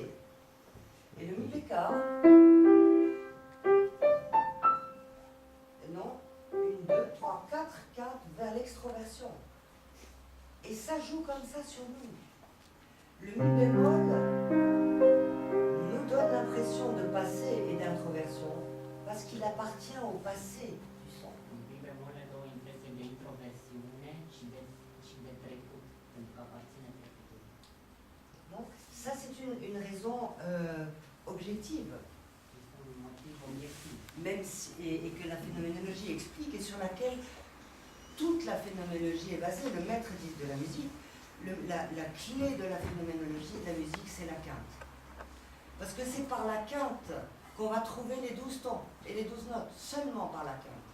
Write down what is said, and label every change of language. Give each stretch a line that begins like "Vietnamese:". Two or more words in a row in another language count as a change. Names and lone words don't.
French: Et le mi bécard, non, 1, 2, 3, 4 quintes vers l'extroversion. Et ça joue comme ça sur nous. Le mi bémol nous donne l'impression de passé et d'introversion parce qu'il appartient au passé du son.
Romanian: Un mi bemol dă o impresie de introversiune și de trecut, pentru că aparține trecutului.
French: Donc ça c'est une raison objective,
Romanian: Este un motiv obiectiv.
French: même si, et que la phénoménologie explique et sur laquelle toute la phénoménologie est basée. Le maître dit de la musique, la clé de la phénoménologie de la musique, c'est la quinte. Parce que c'est par la quinte qu'on va trouver les 12 tons et les 12 notes, seulement par la quinte.